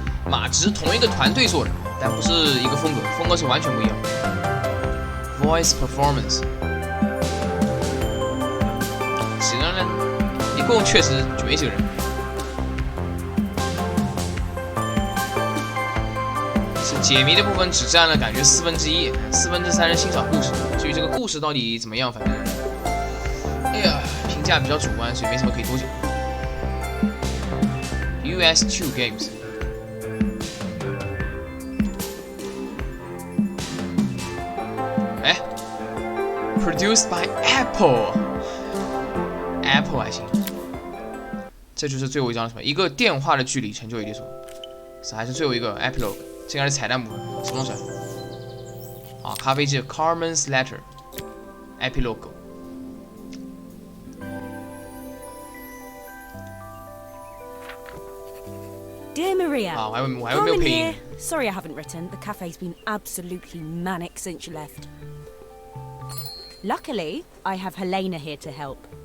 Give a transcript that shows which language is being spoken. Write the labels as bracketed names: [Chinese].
[Chinese] 马只是同一个团队做的，但不是一个风格，风格是完全不一样。 [English] Voice performance， [Chinese] 几个人？一共确实就没几个人。是解谜的部分只占了感觉1/4，4分之3人欣赏故事。至于这个故事到底怎么样，反正，哎呀，评价比较主观，所以没什么可以多讲。 [English] US2 Games。 Produced by Apple [Chinese] 还行，这就是最后一张什么？一个电话的距离成就一列索，这还是最后一个 Epilogue， 这应该是彩蛋部分，什么东西啊？咖啡机 [English] Carmen's Letter Epilogue。 Dear Maria, [Chinese] 啊，我还以为没有 [English] Carmen [Chinese] 配音 [English] here. Sorry I haven't written. The cafe's been absolutely manic since you left. Luckily, I have Helena here to help.